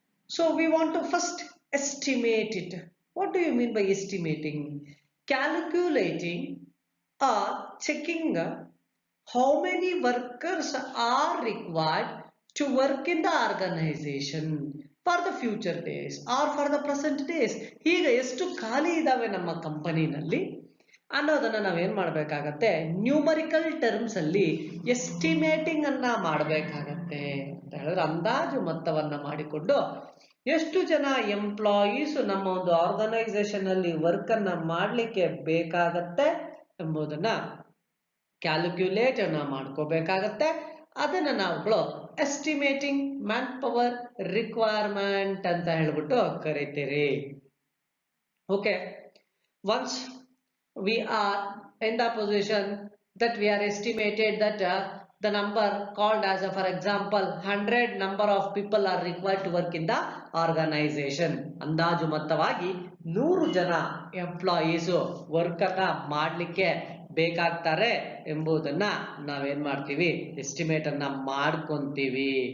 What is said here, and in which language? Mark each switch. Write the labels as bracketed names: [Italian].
[English] So we want to first estimate it. What do you mean by estimating? Calculating or checking how many workers are required to work in the organization for the future days or for the present days. [Kannada] ಈಗ ಎಷ್ಟು ಖಾಲಿ ಇದಾವೆ ನಮ್ಮ ಕಂಪನಿನಲ್ಲಿ ಅನ್ನೋದನ್ನ ನಾವೇನ್ ಮಾಡಬೇಕಾಗತ್ತೆ, numerical terms ಅಲ್ಲಿ estimating ಅನ್ನ ಮಾಡಬೇಕಾಗತ್ತೆ ಅಂತ ಹೇಳಿದ್ರೆ ಅಂದಾಜು ಮೊತ್ತವನ್ನ ಮಾಡಿಕೊಂಡು ಎಷ್ಟು ಜನ ಎಂಪ್ಲಾಯೀಸ್ ನಮ್ಮ ಒಂದು ಆರ್ಗನೈಸೇಷನ್ ಅಲ್ಲಿ ವರ್ಕ್ ಅನ್ನ ಮಾಡ್ಲಿಕ್ಕೆ ಬೇಕಾಗತ್ತೆ ಎಂಬುದನ್ನ ಕ್ಯಾಲ್ಕುಲೇಟ್ ಅನ್ನ ಮಾಡ್ಕೋಬೇಕಾಗತ್ತೆ. ಅದನ್ನ ನಾವುಗಳು ಎಸ್ಟಿಮೇಟಿಂಗ್ ಮ್ಯಾನ್ ಪವರ್ ರಿಕ್ವೈರ್ಮೆಂಟ್ ಅಂತ ಹೇಳ್ಬಿಟ್ಟು ಕರಿತೀರಿ. [English] Okay, once we are in the position that we are estimated that the number called as for example 100 number of people are required to work in the organization. [Kannada] ಅಂದಾಜು ಮೊತ್ತವಾಗಿ 100 ಜನ employees work ಅನ್ನ ಮಾಡ್ಲಿಕ್ಕೆ ಬೇಕಾಗ್ತಾರೆ ಎಂಬುದನ್ನ ನಾವೇನ್ ಮಾಡ್ತೀವಿ, ಎಸ್ಟಿಮೇಟ್ ಅನ್ನ ಮಾಡ್ಕೊಂತೀವಿ.